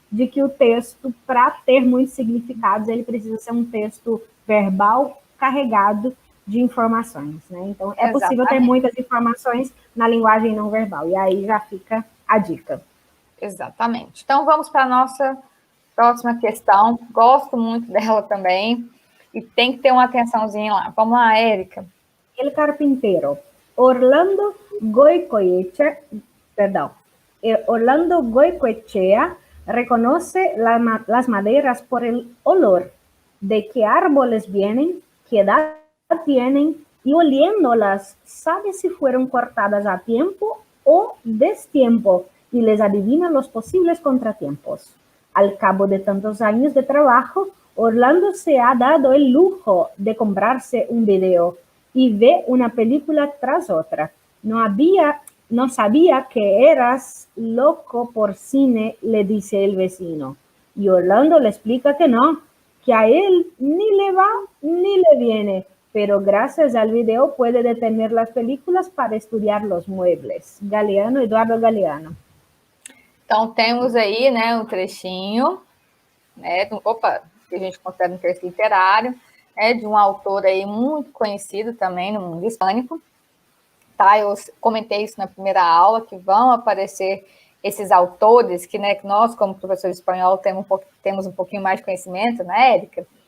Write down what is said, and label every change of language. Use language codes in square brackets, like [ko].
[pt] de que o texto, para ter muitos significados, ele precisa ser um texto verbal carregado de informações, né? Então, é possível ter muitas informações na linguagem não verbal, e aí já fica a dica. Exatamente. Então, vamos para a nossa próxima questão. Gosto muito dela também, e tem que ter uma atençãozinha lá. Vamos lá, Érica. [es] El carpintero. Orlando Goicoechea reconoce las maderas por el olor, de qué árboles vienen, qué edad tienen, y oliéndolas sabe si fueron cortadas a tiempo o destiempo, y les adivina los posibles contratiempos. Al cabo de tantos años de trabajo, Orlando se ha dado el lujo de comprarse un video y ve una película tras otra. No sabía que eras loco por cine, le dice el vecino. Y Orlando le explica que no, que a él ni le va ni le viene, pero gracias al video puede detener las películas para estudiar los muebles. Galeano, Eduardo Galeano. [pt] Então, temos aí, né, um trechinho, né, que a gente considera um texto literário, né, de um autor aí muito conhecido também no mundo hispânico. Tá, eu comentei isso na primeira aula, que vão aparecer esses autores que, né, que nós, como professor de espanhol, temos um pouquinho mais de conhecimento, né, Érica?